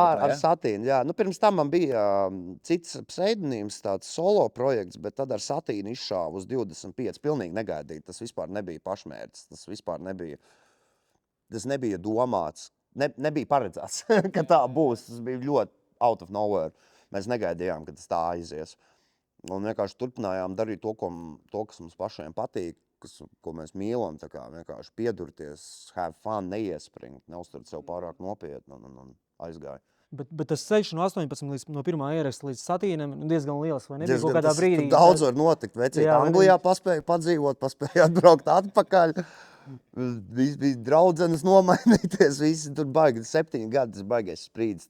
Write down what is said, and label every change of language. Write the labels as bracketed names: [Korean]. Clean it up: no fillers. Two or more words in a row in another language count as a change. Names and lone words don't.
[Latvian] Tā ar Satīnu, jā. Pirms tam man bija cits pseidonīms, tāds solo projekts, bet tad ar Satīnu izšāva uz 25. Pilnīgi negaidīt. Tas vispār nebija pašmērķis. Tas nebija domāts. Nebija paredzēts, ka tā būs. Tas bija ļoti [English] out of nowhere. [Latvian] Mēs negaidījām, ka tas tā aizies. Un vienkārši turpinājām darīt to, kas mums pašiem patīk, ko mēs mīlam, tā kā vienkārši piedurties, [English] have fun, [Latvian] neiespringt, neuzturt sev pārāk nopietni un aizgāja. Bet tas ceļš no 18 no pirmā ieraksta līdz Satīnam diezgan liels, vai nebija kaut kādā brīdī? Daudz var notikt, vecīt. Anglijā paspēja padzīvot, paspēja atbraukt atpakaļ. Viss bija draudzenes nomainīties, visi tur baigi, 7 gadi, tas baigais sprīdis.